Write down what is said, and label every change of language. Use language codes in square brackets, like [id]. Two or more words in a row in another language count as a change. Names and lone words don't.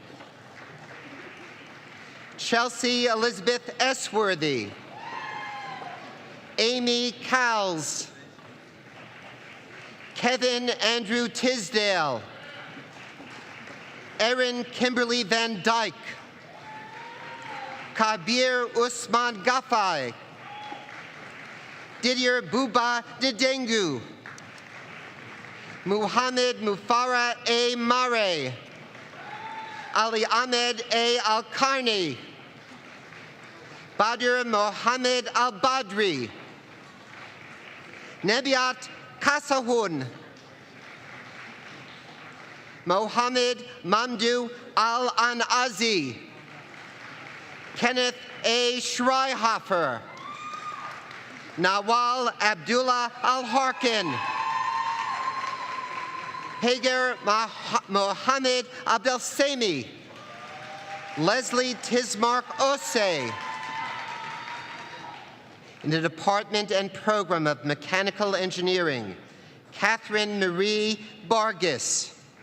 [en] Chelsea Elizabeth Esworthy. Amy Cowles. Kevin Andrew Tisdale. Erin Kimberly Van Dyke. Kabir Usman Gafai. Didier Buba Didengu. Muhammad Mufara A. Mare. Ali Ahmed A. Al-Karni. Badr Mohammed Al-Badri. Nebiat Kasahun. Mohammed Mamdu Al-Anazi. Kenneth A. Schreihofer. Nawal Abdullah Al-Harkin. Hagar Mohammed Abdel Sami. Leslie Tismark Ose. In the Department and Program of Mechanical Engineering, Catherine Marie Bargis.